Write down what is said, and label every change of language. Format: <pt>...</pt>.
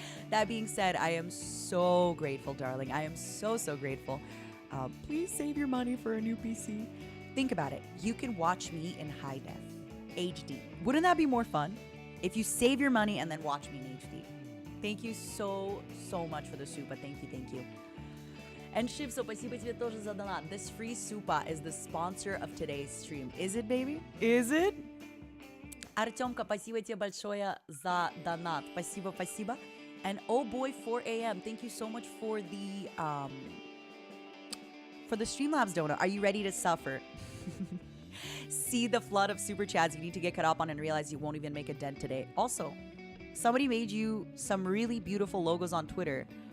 <en>That being said, I am so grateful, darling. I am so, so grateful. Please save your money for a new PC. Think about it. You can watch me in high def, HD. Wouldn't that be more fun? If you save your money and then watch me in HD. Thank you so, so much for the super. Thank you, thank you.</en> <ru>And Shivso, спасибо тебе тоже за донат.</ru> <en>This free super is the sponsor of today's stream. Is it, baby? Is it?</en> <ru>Артемка, спасибо тебе большое за донат. Спасибо, спасибо.</ru> <en>And oh boy, 4 a.m. Thank you so much for the for the Streamlabs donut, are you ready to suffer? See the flood of super chats you need to get caught up on and realize you won't even make a dent today. Also, somebody made you some really beautiful logos on Twitter.</en>